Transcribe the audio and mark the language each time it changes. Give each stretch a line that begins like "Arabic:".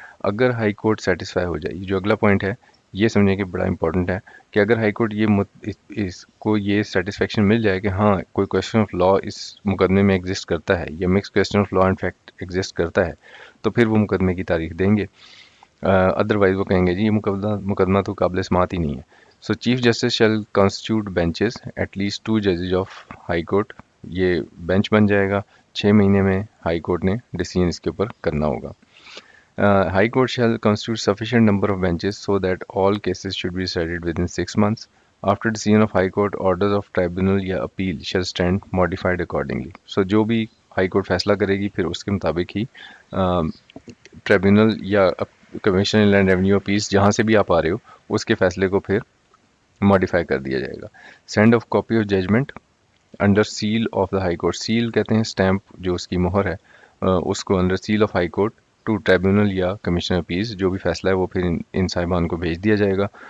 Urdu: اگر high court satisfy ہو جائے، جو اگلا پوائنٹ ہے یہ سمجھیں کہ بڑا امپورٹنٹ ہے کہ اگر ہائی کورٹ اس کو یہ سیٹسفیکشن مل جائے کہ ہاں کوئی کویسچن آف لا اس مقدمے میں ایگزسٹ کرتا ہے یا mix question of law and fact exist کرتا ہے تو پھر وہ مقدمے کی تاریخ دیں گے. ادروائز وہ کہیں گے جی یہ مقدمہ تو قابل سماعت ہی نہیں ہے.
English: So chief justice shell constituted benches at least 2 ججز of high court.
Urdu: یہ بینچ بن جائے گا، 6 مہینے میں ہائی کورٹ نے ڈیسیژن اس کے اوپر کرنا ہوگا.
English: High Court shall constitute sufficient number of benches so that all cases should be decided within 6 months. After decision of High Court, orders of tribunal
Urdu: یا
English: appeal shall stand modified accordingly.
Urdu: So جو بھی high court فیصلہ کرے گی پھر اس کے مطابق ہی tribunal یا کمیشن لینڈ ریونیو اپیلس جہاں سے بھی آپ آ رہے ہو اس کے فیصلے کو پھر ماڈیفائی کر دیا جائے گا.
English: Send of copy of judgment under seal of the high court.
Urdu: Cell کہتے ہیں اسٹیمپ جو اس کی مہر ہے, اس کو
English: under seal of high court to tribunal
Urdu: یا کمشنر اپیلز, جو بھی فیصلہ ہے وہ پھر ان صاحبان کو بھیج دیا جائے گا.